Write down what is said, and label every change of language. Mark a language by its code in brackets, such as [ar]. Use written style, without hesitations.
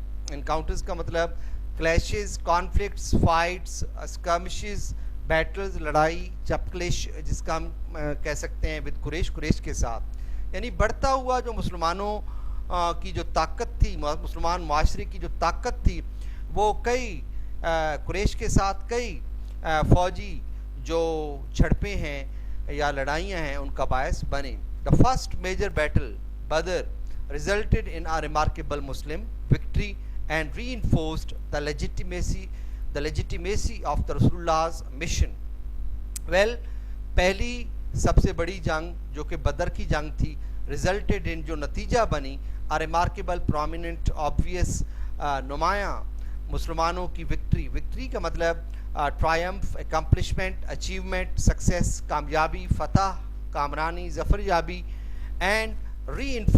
[ur] Encounters کا مطلب clashes, conflicts, fights, skirmishes, Beatles, لڑائی, چپکلش جس کا ہم کہہ سکتے ہیں ود قریش کے ساتھ. یعنی بڑھتا ہوا جو مسلمانوں کی جو طاقت تھی, مسلمان معاشرے کی جو طاقت تھی, وہ کئی قریش کے ساتھ کئی فوجی جو جھڑپیں ہیں یا لڑائیاں ہیں ان کا باعث بنے. [en] The first major battle Badr resulted in a remarkable Muslim victory and reinforced the legitimacy of the Rasulullah's mission. [ur] Well پہلی سب سے بڑی جنگ جو کہ بدر کی جنگ تھی [en] resulted in [ur] جو نتیجہ بنی ریمارکیبل پرومیننٹ آبویس نمایاں مسلمانوں کی وکٹری کا مطلب ٹرائمف اکمپلشمنٹ اچیومنٹ سکسیس کامیابی فتح کامرانی ظفر یابی اینڈ ری